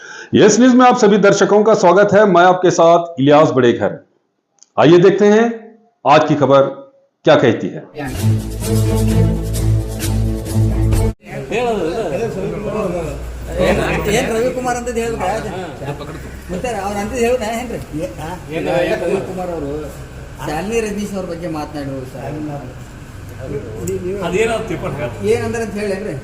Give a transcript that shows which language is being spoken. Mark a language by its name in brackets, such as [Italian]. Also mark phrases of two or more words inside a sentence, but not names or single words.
[Hindi] यस न्यूज में आप सभी दर्शकों का स्वागत है। मैं आपके साथ इलियास बड़ेघर। आइए देखते हैं आज की खबर क्या कहती है। [Kannada] ರವಿಕುಮಾರ್ ಅಂತ ರವಿಕುಮಾರ್ ಅವರು ಶಾಲಿನಿ ರಜನೀಶ್ ಅವ್ರ ಬಗ್ಗೆ ಮಾತನಾಡಿದ್ರು ಏನಂದ್ರೆ ಅಂತ ಹೇಳಿ ಅಂದ್ರೆ